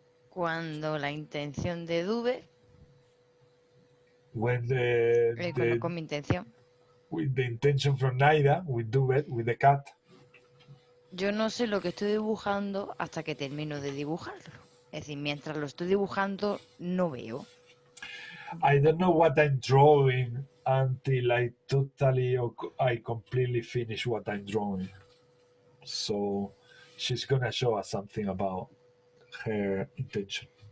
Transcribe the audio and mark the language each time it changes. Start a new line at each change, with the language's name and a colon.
Spanish: Cuando la intención de Dube,
English: When
Spanish: cuando con mi intención,
English: with the intention from Naida, we do it with the cat.
Spanish: yo no sé lo que estoy dibujando hasta que termino de dibujarlo. Es decir, mientras lo estoy dibujando, no veo.
English: I don't know what I'm drawing until I completely finish what I'm drawing. So she's gonna show us something about her intention.